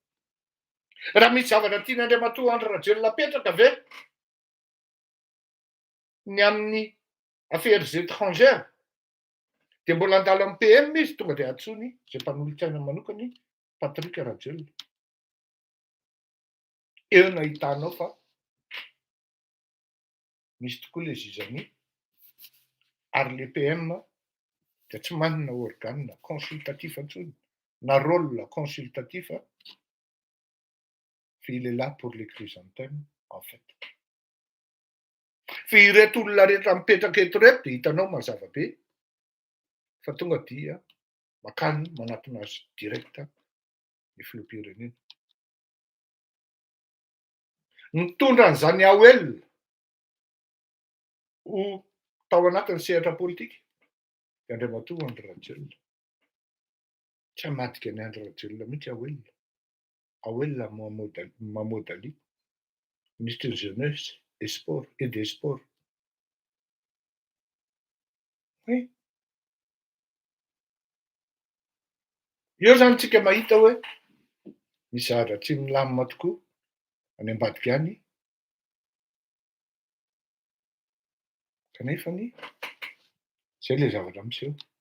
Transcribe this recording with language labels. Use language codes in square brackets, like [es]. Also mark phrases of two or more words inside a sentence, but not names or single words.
[mg] Raha misy zavatra tiany Andriamatoa Andry Rajoelina apetraka ve ny amin'ny [fr] affaires étrangères [mg] dia mbola andalo amin'ny PM izy tonga dia antsony izay mpanolotsaina manokany Patrick Rajoelina. Eo no ahitanao fa misy tokoa le zizany ary le PM dia tsy manana [fr] organe consultatif [mg] antsony na [fr] rôle consultatif [mg] fa [fr] il est là pour les chrysanthèmes en fait. [mg] Fa ireto olona rehetra mipetraka eto reto dia hitanao mazava be fa tonga dia makany manatona azy direkta ny filoham-pirenena. Mitondra an'izany Awel ho tao anatin'ny sehatra politika dia Andriamatoa Andry Rajoelina. Tsy hamadika ny Andry Rajoelina mihitsy Awel. [fr] Awel Mahmoud Ali, ministre de jeunesse et sport et des sports. Oui. [mg] Eo zany tsika mahita hoe misy zavatra tsy milamina tokoa any ambadika any. Kanefany zay le zavatra miseho.